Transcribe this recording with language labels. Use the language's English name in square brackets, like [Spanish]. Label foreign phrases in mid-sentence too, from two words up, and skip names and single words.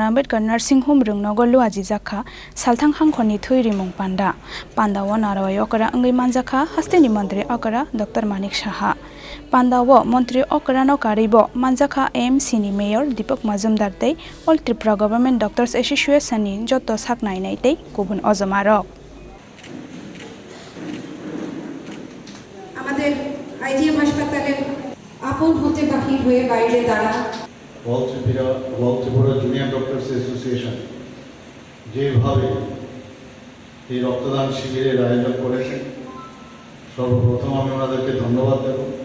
[Kok Borok] Ambedkar Nursing Home rungnogo Luwajijakha salthang hangkhorni thuirimung panda o narwai okra angai manjakha hasteni Mantri Okra Dr. Manik Saha o Mantri Okra no karibo manjakha AMC ni Mayor Deepak Majumdar tei All Tripura Govt Doctors Association ni joto saknai nai tei kubun ojomarok [Bangla] আমাদের IGM হাসপাতালে আপন হতে বাহির হয়ে বাইরে দাঁড়া All Tripura Govt Doctors Association যেভাবে এই রক্তদান শিবিরের আয়োজন করেছেন সর্বপ্রথম আমি ওনাদেরকে ধন্যবাদ দেব।